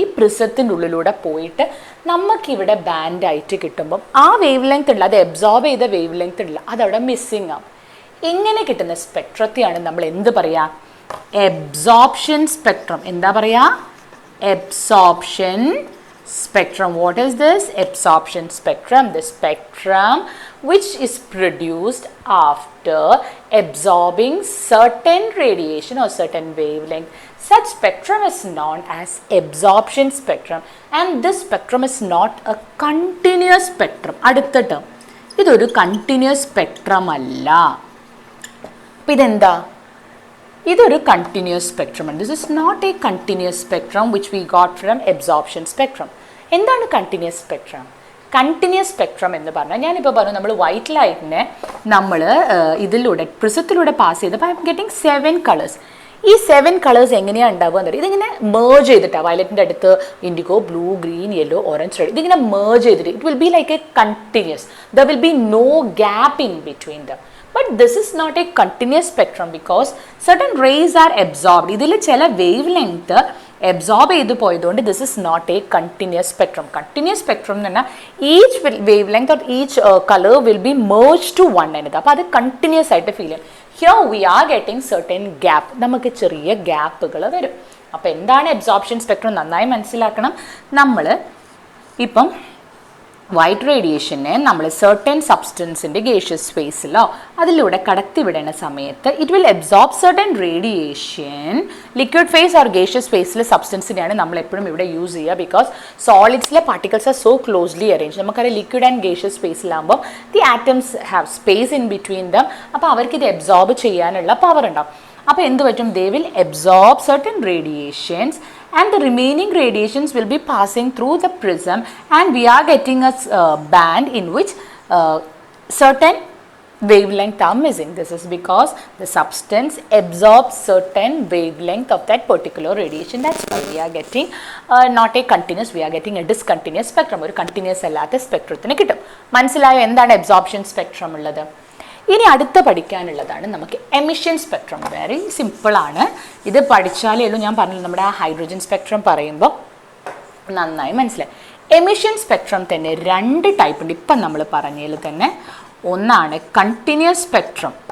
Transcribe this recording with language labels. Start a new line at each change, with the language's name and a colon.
Malayalam: ഈ പ്രിസത്തിൻ്റെ ഉള്ളിലൂടെ പോയിട്ട് നമുക്കിവിടെ ബാൻഡായിട്ട് കിട്ടുമ്പം ആ വേവ് ലെങ്ത് ഉള്ള, അത് എബ്സോർബ് ചെയ്ത വേവ് ലെങ്ത് ഉള്ള, അതവിടെ മിസ്സിങ് ആവും. ഇങ്ങനെ കിട്ടുന്ന സ്പെക്ട്രത്തെയാണ് നമ്മൾ എന്ത് പറയുക? Absorption spectrum. എന്താ പറയുക?
English: Absorption spectrum. What is this? Absorption spectrum. The spectrum which is produced after absorbing certain radiation or certain wavelength. Such spectrum is known as absorption spectrum, and this spectrum is not a continuous spectrum.
Malayalam: അടുത്ത term, ഇതൊരു continuous spectrum അല്ല. അപ്പോൾ ഇതെന്താ?
English: ഇതൊരു continuous spectrum. This is not a continuous spectrum which we got from absorption spectrum.
Malayalam: എന്താണ് continuous spectrum? Continuous spectrum എന്ന് പറഞ്ഞാൽ, ഞാനിപ്പോൾ പറഞ്ഞു, നമ്മൾ വൈറ്റ് ലൈറ്റിനെ നമ്മൾ ഇതിലൂടെ പ്രിസത്തിലൂടെ പാസ് ചെയ്തപ്പോൾ
English: I am getting 7 colours.
Malayalam: ഈ 7 കളേഴ്സ് എങ്ങനെയാണ് ഉണ്ടാവുക എന്നറിയാം. ഇതിങ്ങനെ മേർജ് ചെയ്തിട്ടാണ്, വയലറ്റിൻ്റെ അടുത്ത് IndiGo, blue, green, yellow, orange, red, ഇതിങ്ങനെ മേർജ് ചെയ്തിട്ട്
English: It will be like a continuous. There will be no gap in between them. But this is not a continuous spectrum because certain rays are absorbed.
Malayalam: ഇതിൽ ചില wave length absorb ചെയ്ത് പോയതുകൊണ്ട്
English: this is not a continuous spectrum. Continuous spectrum
Malayalam: എന്ന് പറഞ്ഞാൽ
English: each wavelength or each color will be merged to one another.
Malayalam: അപ്പോൾ അത് continuous ആയിട്ട് feel ചെയ്യും.
English: Here we are getting certain gap.
Malayalam: നമുക്ക് ചെറിയ ഗ്യാപ്പുകൾ വരും. അപ്പോൾ എന്താണ് അബ്സോർപ്ഷൻ സ്പെക്ട്രം നന്നായി മനസ്സിലാക്കണം. നമ്മൾ ഇപ്പം വൈറ്റ് റേഡിയേഷനെ നമ്മൾ സർട്ടൻ സബ്സ്റ്റൻസിൻ്റെ ഗേഷ്യസ് സ്പേസിലോ അതിലൂടെ കടത്തിവിടുന്ന സമയത്ത്
English: It will absorb certain radiation.
Malayalam: Liquid face or gaseous സ്പേസിലെ സബ്സ്റ്റൻസിനെയാണ് നമ്മൾ എപ്പോഴും ഇവിടെ യൂസ് ചെയ്യുക.
English: Because സോളിഡ്സിലെ particles are so closely arrange.
Malayalam: നമുക്കറിയാം liquid and gaseous സ്പേസിലാകുമ്പോൾ
English: The atoms have space in between them.
Malayalam: അപ്പോൾ അവർക്ക് ഇത് അബ്സോർബ് ചെയ്യാനുള്ള പവർ ഉണ്ടാവും. അപ്പോൾ എന്ത് പറ്റും?
English: They will absorb certain radiations and the remaining radiations will be passing through the prism, and we are getting a band in which certain wavelength are missing. This is because the substance absorbs certain wavelength of that particular radiation. That's why we are getting not a continuous, we are getting a discontinuous spectrum.
Malayalam: ഒരു continuous അല്ലാത്ത സ്പെക്ട്രത്തിന് കിട്ടും. മനസ്സിലായോ എന്താണ് absorption spectrum ഉള്ളത്? ഇനി അടുത്ത പഠിക്കാനുള്ളതാണ് നമുക്ക് emission spectrum. Very സിമ്പിളാണ്. ഇത് പഠിച്ചാലേ ഉള്ളൂ. ഞാൻ പറഞ്ഞു നമ്മുടെ ആ ഹൈഡ്രജൻ സ്പെക്ട്രം പറയുമ്പോൾ നന്നായി മനസ്സിലായി. എമിഷൻ സ്പെക്ട്രം തന്നെ 2 ടൈപ്പ് ഉണ്ട്. ഇപ്പം നമ്മൾ പറഞ്ഞതിൽ തന്നെ ഒന്നാണ് കണ്ടിന്യൂസ് സ്പെക്ട്രം.